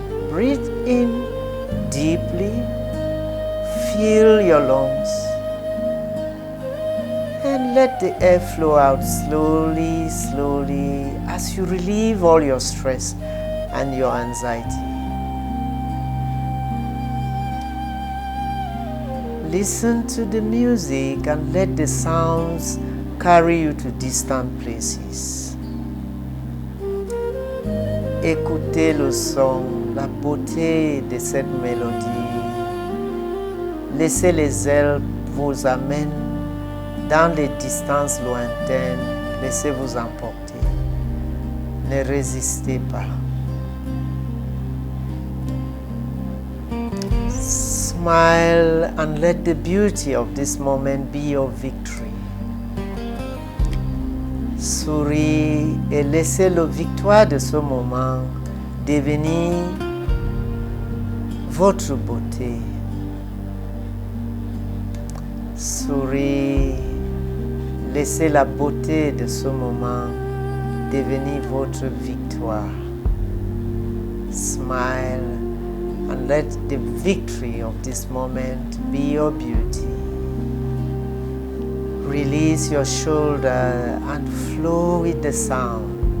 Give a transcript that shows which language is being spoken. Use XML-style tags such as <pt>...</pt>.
<en>Breathe in deeply, fill your lungs, and let the air flow out slowly, slowly, as you relieve all your stress and your anxiety. Listen to the music and let the sounds carry you to distant places.</en> <fr>Écoutez le son, la beauté de cette mélodie. Laissez les ailes vous amènent dans les distances lointaines. Laissez-vous emporter. Ne résistez pas.</fr> <en>Smile and let the beauty of this moment be your victory.</en> <fr>Souris et laissez la victoire de ce moment devenir votre beauté. Souris, laissez la beauté de ce moment devenir votre victoire.</fr> <en>Smile and let the victory of this moment be your beauty. Release your shoulder and flow with the sound.</en>